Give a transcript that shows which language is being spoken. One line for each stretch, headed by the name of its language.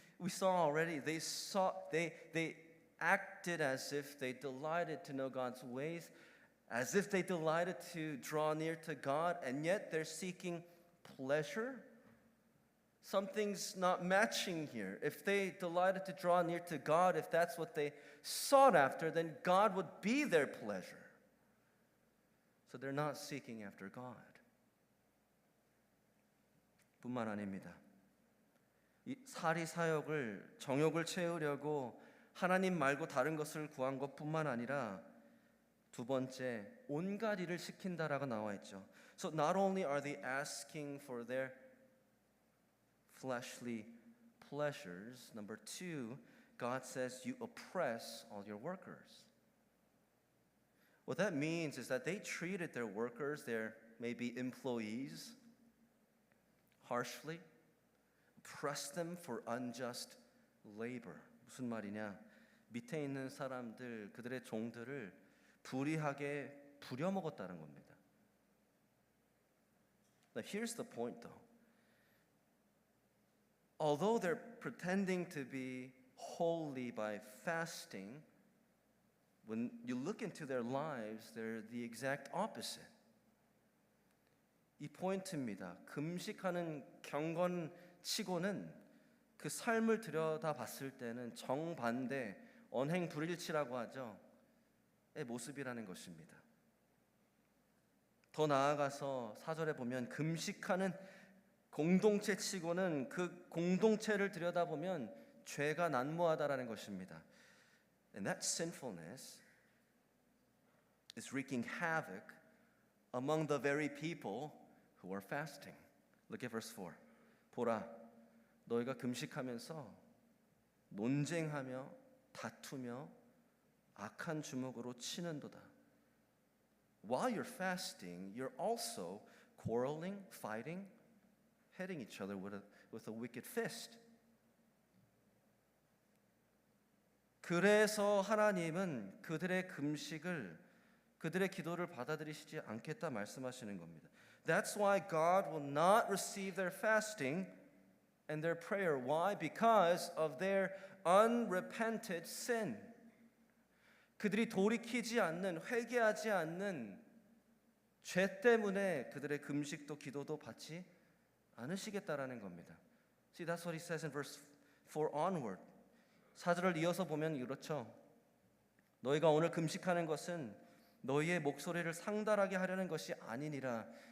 English: we saw already, they acted as if they delighted to know God's ways, as if they delighted to draw near to God, and yet they're seeking pleasure. Something's not matching here. If they delighted to draw near to God, if that's what they sought after, then God would be their pleasure. So they're not seeking after God.
Korean: 뿐만 아닙니다. 이 사리 사욕을 정욕을 채우려고 하나님 말고 다른 것을 구한 것뿐만 아니라 두 번째 온갖 일을 시킨다라고 나와 있죠.
English: So not only are they asking for their fleshly pleasures, number two, God says you oppress all your workers. What that means is that they treated their workers, their maybe employees, harshly, oppressed them for unjust labor.
Korean: 무슨 말이냐? 밑에 있는 사람들, 그들의 종들을 불의하게 부려먹었다는 겁니다.
English: Now here's the point though. Although they're pretending to be holy by fasting, when you look into their lives, they're the exact opposite.
Korean: 이 포인트입니다. 금식하는 경건치고는 그 삶을 들여다봤을 때는 정반대, 언행불일치라고 하죠. 의 모습이라는 것입니다. 더 나아가서 4절에 보면 금식하는 공동체치고는 그 공동체를 들여다보면 죄가 난무하다라는 것입니다.
English: And that sinfulness is wreaking havoc among the very people who are fasting. Look at verse 4.
Korean: 보라, 너희가 금식하면서 논쟁하며 다투며 악한 주먹으로 치는도다.
English: While you're fasting, you're also quarreling, fighting, hitting each other with a wicked fist.
Korean: 그래서 하나님은 그들의 금식을, 그들의 기도를 받아들이시지 않겠다 말씀하시는 겁니다.
English: That's why God will not receive their fasting and their prayer. Why? Because of their unrepented sin.
Korean: 그들이 돌이키지 않는, 회개하지 않는 죄 때문에 그들의 금식도 기도도 받지 않으시겠다라는 겁니다.
English: See, that's what he says in verse 4 onward.
Korean: 4절을 이어서 보면 이렇죠. 너희가 오늘 금식하는 것은 너희의 목소리를 상달하게 하려는 것이 아니니라.